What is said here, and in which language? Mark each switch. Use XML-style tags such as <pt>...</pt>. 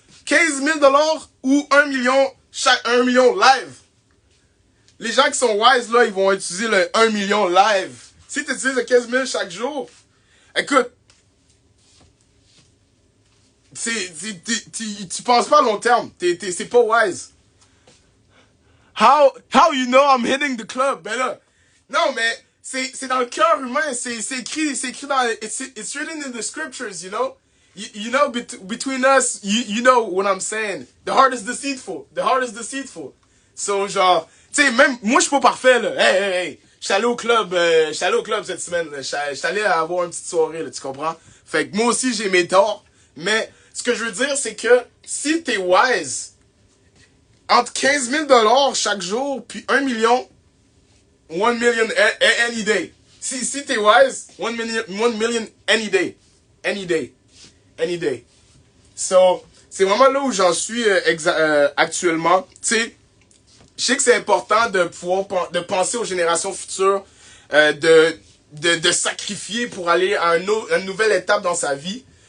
<fr>15 000 dollars ou 1 million, 1 million live. Les gens qui sont wise, là, ils vont utiliser le 1 million live. Si tu utilises le 15 000 chaque jour, écoute, tu penses pas à long terme. C'est pas wise.</fr> <en>How you know I'm hitting the club?</en> <fr>Ben là, non, mais c'est dans le cœur humain. C'est écrit dans,</fr> <en>it's written in the scriptures, you know? You know, between us, you know what I'm saying. The heart is deceitful. The heart is deceitful.</en> <fr>So, genre, tu sais, même, moi, je suis pas parfait, là. Hey. J'étais allé au club cette semaine, là. J'étais allé avoir une petite soirée, là, tu comprends? Fait que moi aussi, j'ai mes torts. Mais, ce que je veux dire, c'est que, si t'es wise, entre 15 000 dollars chaque jour, puis 1 million,</fr> <en>1 million any day.</en> <fr>Si t'es wise,</fr> <en>1 million any day. Any day. Any day.</en> <fr>So, c'est vraiment là où j'en suis actuellement. Tu sais, je sais que c'est important de pouvoir de penser aux générations futures, de sacrifier pour aller à une nouvelle étape dans sa vie.</fr>